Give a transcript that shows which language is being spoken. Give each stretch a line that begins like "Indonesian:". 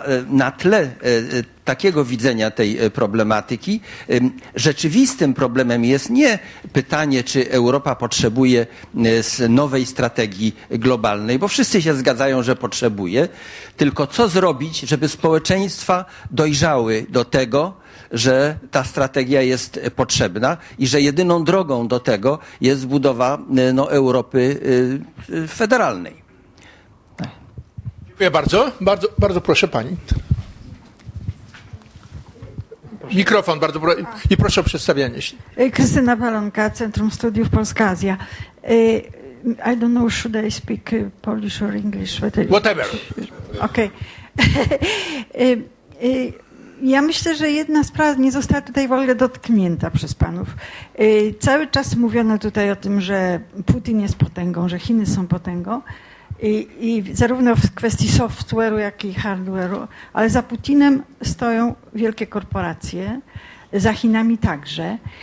Polish: na tle takiego widzenia tej problematyki rzeczywistym problemem jest nie pytanie, czy Europa potrzebuje nowej strategii globalnej, bo wszyscy się zgadzają, że potrzebuje, tylko co zrobić, żeby społeczeństwa dojrzały do tego, że ta strategia jest potrzebna i że jedyną drogą do tego jest budowa Europy federalnej. Dziękuję bardzo. Bardzo, bardzo proszę pani. Mikrofon, bardzo proszę. I proszę o przedstawianie się. Krystyna Palonka, Centrum Studiów Polska-Azja.
English: I don't know, should I speak Polish or English? Whatever. Okay.
Polish: Ja myślę, że jedna sprawa nie została tutaj w ogóle dotknięta przez panów. Cały czas mówiono tutaj o tym, że Putin jest potęgą, że Chiny są potęgą. I zarówno w kwestii software'u, jak i hardware'u, ale za Putinem stoją wielkie korporacje, za Chinami także.